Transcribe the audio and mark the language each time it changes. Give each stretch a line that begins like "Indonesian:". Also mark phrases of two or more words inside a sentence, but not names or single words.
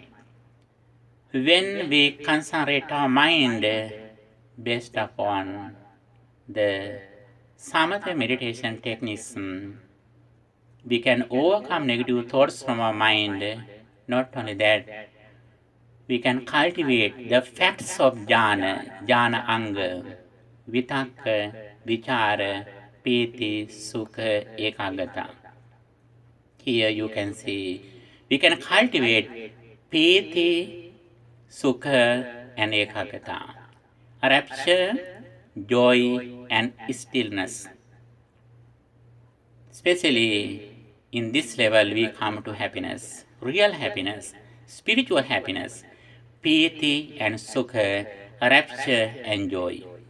English: When we concentrate our mind based upon the samatha meditation techniques, we can overcome negative thoughts from our mind. Not only that, we can cultivate the facts of
Pali: jhana anga, vitakka, vichara, piti, sukha, ekaggata.
English: Here you can see, we can cultivate
Pali: piti, sukha,
English: and ekaggata, rapture, joy, and stillness. Especially in this level, we come to happiness, real happiness, spiritual happiness, piti and sukha, rapture and joy.